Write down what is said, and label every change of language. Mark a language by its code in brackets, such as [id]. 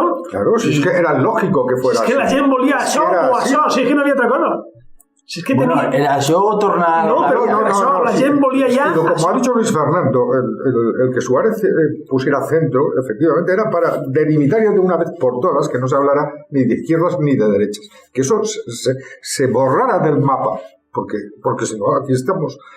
[es] Claro, si es que era lógico que fuera así. Es que [ca] la gent volia això o això, si és que no havia altra cosa. [es] Si es que [ca] bueno, era això o tornar [es] no, pero la gente volía ya. Como ha dicho Luis Fernando, el que Suárez pusiera centro, efectivamente, era para delimitar ya de una vez por todas que no se hablara ni de izquierdas ni de derechas. Que eso se borrara del mapa. Porque si no, aquí estamos.